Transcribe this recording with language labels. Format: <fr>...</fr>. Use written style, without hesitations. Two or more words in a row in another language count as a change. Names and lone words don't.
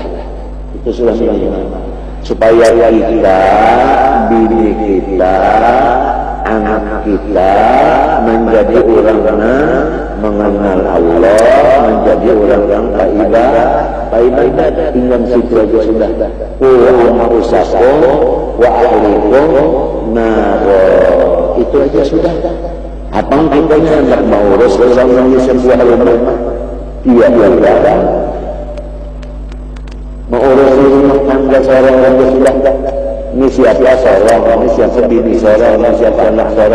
<id>Itu sudah minimal. Supaya kita, bini kita, anak kita menjadi orang mengenal Allah, menjadi orang yang beribadah. Tinggal situ aja sudah.</id> <ar>وأنفسكم وأهليكم نار.</ar> <id>Itu aja sudah. Apa kita hendak mengurus orang yang sebuah rumah? Iya. Mengurus rumah tangga seorang aja sudah. Ini siapa seorang, ini siapa bini seorang, ini siapa anak seorang.</id>